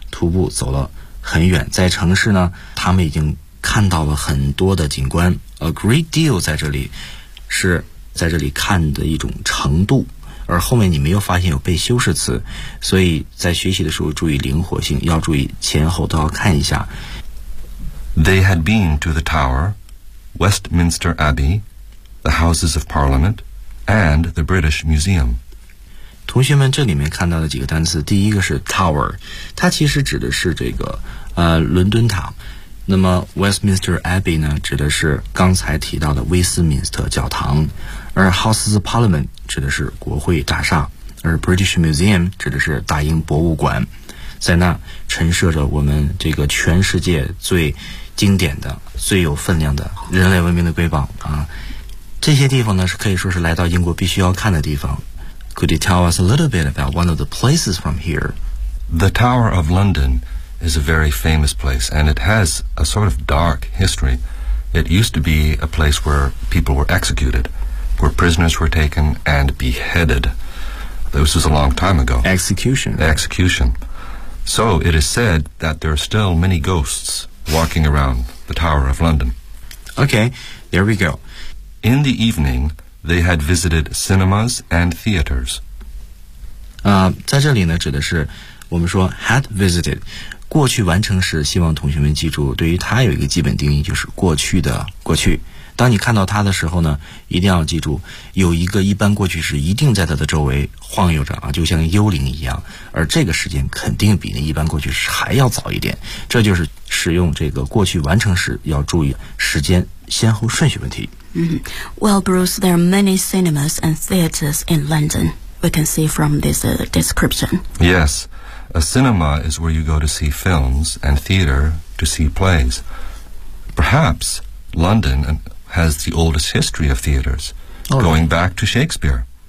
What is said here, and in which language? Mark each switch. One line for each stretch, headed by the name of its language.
Chinese: 徒步走了很远，在城市呢，他们已经看到了很多的景观。
English: A great deal
Chinese: 在这里是在这里看的一种程度，而后面你没有发现有被修饰词，所以在学习的时候注意灵活性，要注意前后都要看一下。
English: They had been to the Tower, Westminster Abbey, the Houses of Parliament, and the British Museum.
Chinese: 同学们这里面看到的几个单词，第一个是 Tower， 它其实指的是这个伦敦塔。那么 Westminster Abbey 呢，指的是刚才提到的威斯敏斯特教堂，而 Houses of Parliament 指的是国会大厦，而 British Museum 指的是大英博物馆，在那陈设着我们这个全世界最经典的、最有分量的人类文明的瑰宝啊！这些地方呢，是可以说是来到英国必须要看的地方。
English: Could you tell us a little bit about one of the places from here? The Tower of London. Is a very famous place, and it has a sort of dark history. It used to be a place where people were executed, where prisoners were taken and beheaded. This was a long time ago. Execution. So it is said that there are still many ghosts walking around the Tower of London. Okay, there we go. In the evening, they had visited cinemas and theaters.
Chinese: 在这里呢，指的是我们说 had visited， 过去完成时，希望同学们记住，对于它有一个基本定义，就是过去的过去。当你看到它的时候呢，一定要记住，有一个一般过去时一定在它的周围晃悠着啊，就像幽灵一样。而这个时间肯定比那一般过去时还要早一点，这就是使用这个过去完成时要注意时间先后顺序问题。
English: Well, Bruce, there are many cinemas and theaters in London. We can see from this description. Yes, a cinema is where you go to see films and theater to see plays. Perhaps London has the oldest history of theaters, going back to Shakespeare.